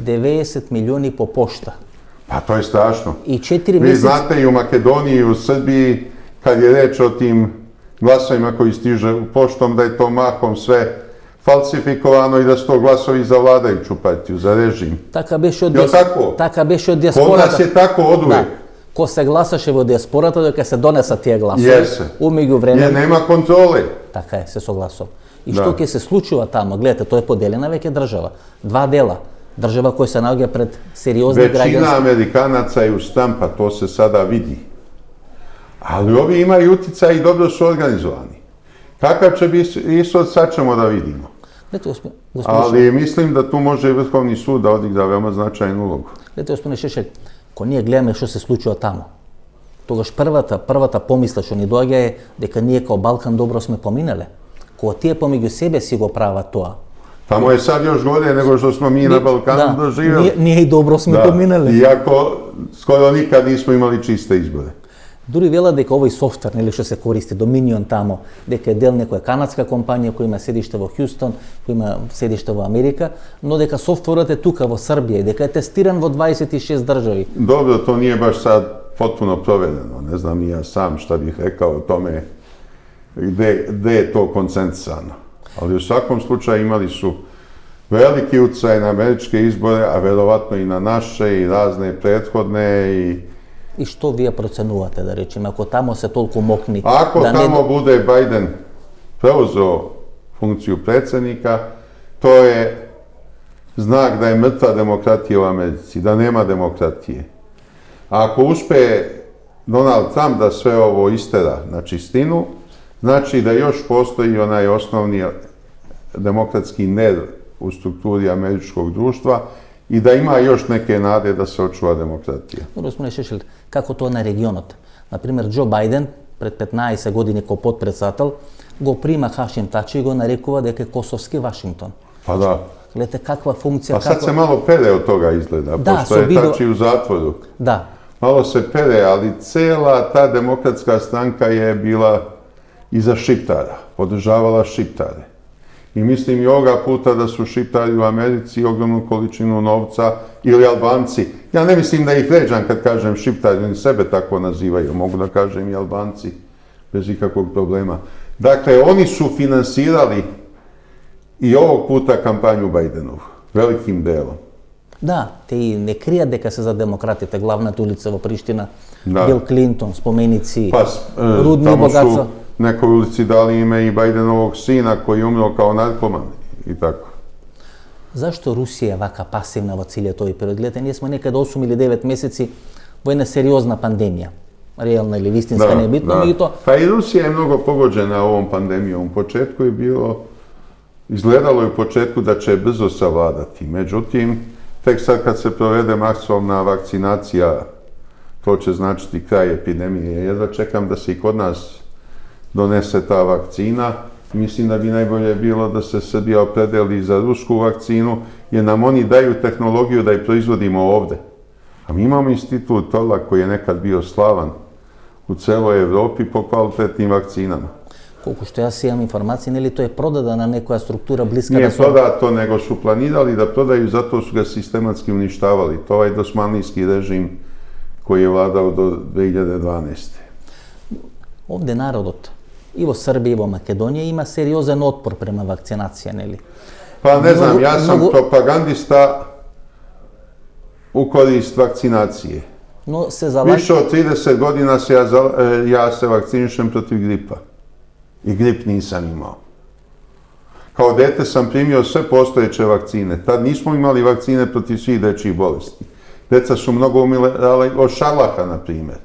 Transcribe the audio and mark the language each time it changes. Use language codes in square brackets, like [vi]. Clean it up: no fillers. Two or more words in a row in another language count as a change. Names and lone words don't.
[mk] 90 милиони по пошта. [sr] Pa to je strašno. I 4 Vi mjeseca... znate i u Makedoniji i u Srbiji, kad je reč o tim glasovima koji stiže u poštom, da je to mahom sve falsifikovano i da su to glasovi za vladajuću partiju, za režim. [mk] Така беше од [sr] Kod [mk] диаспората. [sr] nas je tako oduvek. [mk] Ко се гласаше во диаспората дека се донесат тие гласови. [sr] Jeste. [mk] У меѓувреме [sr] Jer nema kontrole. [mk] така е, се согласувам. И што ќе се случува тамо? Гледате, тоа е поделена веќе држава. Два дела. Држава која се наоѓа пред сериозни [sr] Većina [mk] граѓански. [sr] Amerikanaca je uz Trumpa, to se sada vidi. Ali ovi imaju uticaj i dobro su organizovani. Kakav će biti ishod, sad ćemo da vidimo. [mk] Гледате, господин [sr] Ali mislim da tu može i Vrhovni sud da odigra veoma značajnu ulogu. [mk] Гледате, господин Шешел, кога ние гледаме што се случува тамо, тогаш првата помисла што ни доаѓа е дека ние као Балкан добро сме поминале. Кога тие помеѓу себе си го прават тоа. [sr] Tamo je sad još gore nego što smo mi na Balkanu doživjeli. [mk] Ние и добро сме поминале. [sr] Iako skoro nikad nismo imali čiste izbore. [mk] Дури велат дека овој софтвер, нели што се користи, Dominion тамо, дека е дел некоја канадска компанија која има седиште во Хјустон, која има седиште во Америка, но дека софтверот е тука во Србија и дека е тестиран во 26 држави. [sr] Dobro, to nije baš sad potpuno provedeno. Ne znam ni ja sam šta bih rekao o tome gde je to koncentrisano. Ali u svakom slučaju imali su veliki utjecaj na američke izbore, a verovatno i na naše i razne prethodne [mk] И што вие проценувате, да речеме, ако тамо се толку мокни? [sr] Ako [mk] да [sr] tamo bude Biden preuzeo funkciju predsjednika, to je znak da je mrtva demokratija u Americi, da nema demokratije. A ako uspe Donald Trump da sve ovo istera na čistinu, znači da još postoji onaj osnovni demokratski ner u strukturi američkog društva i da ima još neke nade da se očuva demokratija. [mk] Gospodine Шешел, како тоа на регионот? Например, Џо Бајден пред 15 години како подпредседател го прима Хашим Тачи и го нарекува дека е косовски Вашингтон. [sr] Pa da. [mk] Гледате каква функција... [sr] Pa sad se malo pere od toga izgleda, Da, pošto je Tači u zatvoru. Da. Malo se pere, ali cela ta demokratska stranka je bila iza Šiptara, podržavala Šiptare. I mislim i ovoga puta da su Šiptari u Americi ogromnu količinu novca, ili Albanci. Ja ne mislim da ih vređam kad kažem Šiptari, oni sebe tako nazivaju, mogu da kažem i Albanci, bez ikakvog problema. Dakle, oni su finansirali i ovog puta kampanju Bajdenovu, velikim delom. [mk] Да, те и не кријат дека се за демократите. Главната улица во Приштина, Да. Бил Клинтон, споменици, [sr] Pa [mk] рудни [sr] tamo [mk] богатства. [sr] su nekoj ulici dali ime i Bajdenovog sina koji je umro kao narkoman i tako. [mk] Зашто Русија е вака пасивна во целиот тој период? Гледате, ние сме некаде 8 или 9 месеци во една сериозна пандемија. Реална или вистинска, не е битно, меѓутоа [sr] Pa i Rusija je mnogo pogođena ovom pandemijom. U početku je izgledalo je u početku da će je brzo savladati. Međutim, tek sad kad se provede masovna vakcinacija, to će značiti kraj epidemije. Jedva čekam da se i kod nas donese ta vakcina. Mislim da bi najbolje bilo da se Srbija opredeli za rusku vakcinu, jer nam oni daju tehnologiju da je proizvodimo ovde. A mi imamo institut Torlak koji je nekad bio slavan u celoj Evropi po kvalitetnim vakcinama. [mk] колку што јас имам информации, нели тоа е продадена некоја структура блиска [sr] Nije [mk] да со [sr] prodato, nego su planirali da prodaju, zato su ga sistematski uništavali. To je dosmanlijski režim koji je vladao do 2012. [mk] овде народот и во Србија и во Македонија има сериозен отпор према вакцинација, нели? [sr] Pa ne znam, Mnogo- ja sam mnogo- propagandista u korist vakcinacije. [mk] Но се залага [sr] Više od 30 godina ja se vakcinišem protiv gripa. I grip nisam imao. Kao dete sam primio sve postojeće vakcine. Tad nismo imali vakcine protiv svih dečjih bolesti. Deca su mnogo umirala od šarlaha, na primjer.